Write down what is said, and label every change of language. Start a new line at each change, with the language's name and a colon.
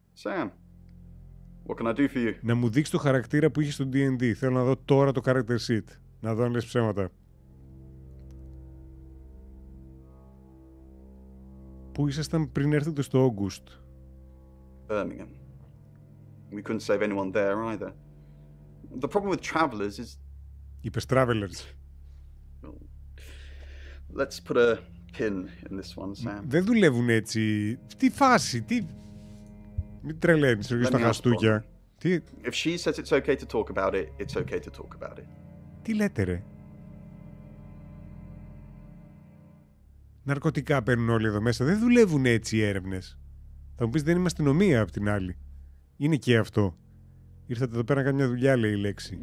English: Sam, what can I do for you?
Greek: Να μου δείξει το χαρακτήρα που είχε στο D&D. Θέλω να δω τώρα το character sheet. Να δω αν λες ψέματα. Πού ήσασταν πριν έρθετε στο August?
English: Birmingham. We couldn't save anyone there either. The problem with travelers is...
Greek: Είπες travelers.
English: Well, let's put a pin in this one, Sam.
Greek: Δεν δουλεύουν έτσι. Τι φάση, τι... Μην τρελαίνεις εδώ στα χαστούκια. Τι...
English: If she says it's okay to talk about it, it's okay to talk about it.
Greek: Τι λέτε ρε? Ναρκωτικά παίρνουν όλοι εδώ μέσα. Δεν δουλεύουν έτσι οι έρευνες. Θα μου πεις δεν είμαστε αστυνομία απ' την άλλη. Είναι και αυτό. Ήρθατε εδώ πέρα να κάνετε μια δουλειά, λέει η λέξη.